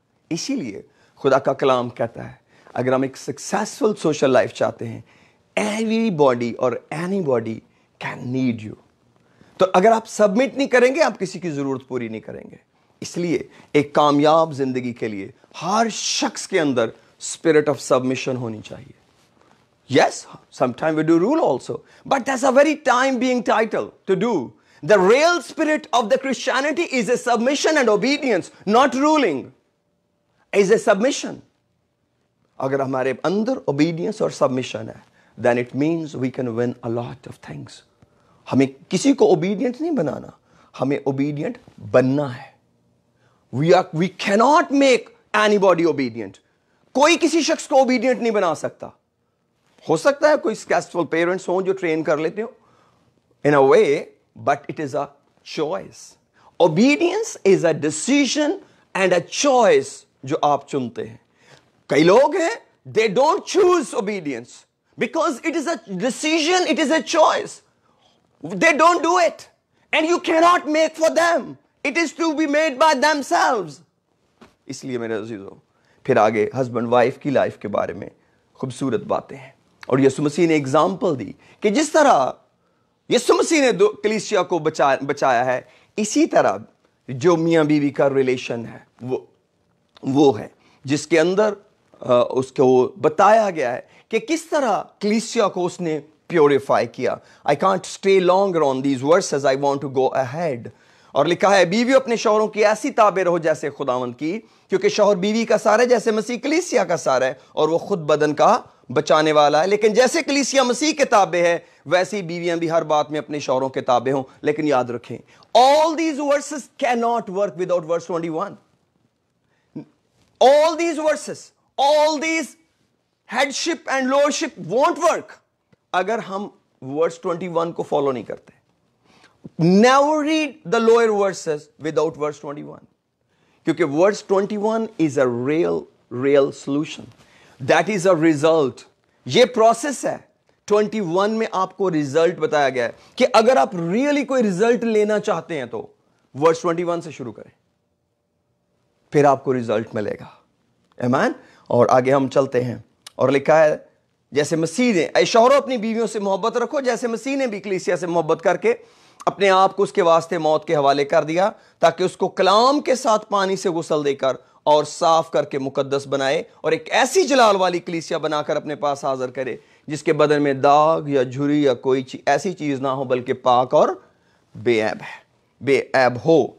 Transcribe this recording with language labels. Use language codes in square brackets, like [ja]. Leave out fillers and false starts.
[ur] اسی لیے خدا کا کلام کہتا ہے اگر ہم ایک سکسیسفل سوشل لائف چاہتے ہیں, [en] Everybody اور anybody can need you. [ur] تو اگر آپ سبمٹ نہیں کریں گے آپ کسی کی ضرورت پوری نہیں کریں گے. اس لیے ایک کامیاب زندگی کے لیے ہر شخص کے اندر اسپرٹ آف سبمیشن ہونی چاہیے. [en] Yes, sometimes we do rule also, but that's a very time being title to do. The real spirit of the Christianity is a submission and obedience, not ruling. Is a submission. [ur] اگر ہمارے اندر obedience اور submission ہے, [en] then it means we can win a lot of things. [ur] ہمیں کسی کو obedient نہیں بنانا, ہمیں obedient بننا ہے. [en] We cannot make anybody obedient. [ur] کوئی کسی شخص کو obedient نہیں بنا سکتا. ہو سکتا ہے کوئی سکسیسفل پیرنٹس ہوں جو ٹرین کر لیتے ہو [en] in a way, but it is a choice. Obedience is a decision and a choice [ur] جو آپ چنتے ہیں. کئی لوگ ہیں [en] they don't choose obedience because it is a decision, it is a choice. They don't do it and you cannot make for them. It is to be made by themselves. [ur] اس لیے میرے عزیزو پھر آگے ہسبینڈ وائف کی life کے بارے میں خوبصورت باتیں ہیں. اور یسوع مسیح نے ایگزامپل دی کہ جس طرح یسوع مسیح نے کلیسیا کو بچایا ہے, اسی طرح جو میاں بیوی کا ریلیشن ہے وہ ہے جس کے اندر اس کو بتایا گیا ہے کہ کس طرح کلیسیا کو اس نے پیوریفائی کیا. [en] I can't stay longer on these verses, I want to go ahead. [ur] اور لکھا ہے بیوی اپنے شوہروں کی ایسی تابع رہو جیسے خداوند کی, کیونکہ شوہر بیوی کا سار ہے جیسے مسیح کلیسیا کا سار ہے, اور وہ خود بدن کا بچانے والا ہے. لیکن جیسے کلیسیا مسیح کے تابع ہے ویسے بیویاں بھی ہر بات میں اپنے شوہروں کے تابع ہوں. لیکن یاد رکھیں [en] all these verses cannot work without verse 21. All these verses, all these headship and lordship won't work [ur] اگر ہم verse 21 کو فالو نہیں کرتے. [en] Never read the lower verses without verse 21. [ur] کیونکہ [en] verse 21 is a real solution. That is a result. [ur] یہ process ہے. 21 میں آپ کو ریزلٹ بتایا گیا ہے کہ اگر آپ ریئلی کوئی ریزلٹ لینا چاہتے ہیں تو verse 21 سے شروع کریں, پھر آپ کو ریزلٹ ملے گا. آمین. اور آگے ہم چلتے ہیں اور لکھا ہے جیسے مسیح نے, اے شوہروں اپنی بیویوں سے محبت رکھو جیسے مسیح نے بھی کلیسیا سے محبت کر کے اپنے آپ کو اس کے واسطے موت کے حوالے کر دیا تاکہ اس کو کلام کے ساتھ پانی سے غسل دے کر اور صاف کر کے مقدس بنائے اور ایک ایسی جلال والی کلیسیا بنا کر اپنے پاس حاضر کرے جس کے بدن میں داغ یا جھری یا کوئی ایسی چیز نہ ہو بلکہ پاک اور بے عیب ہو.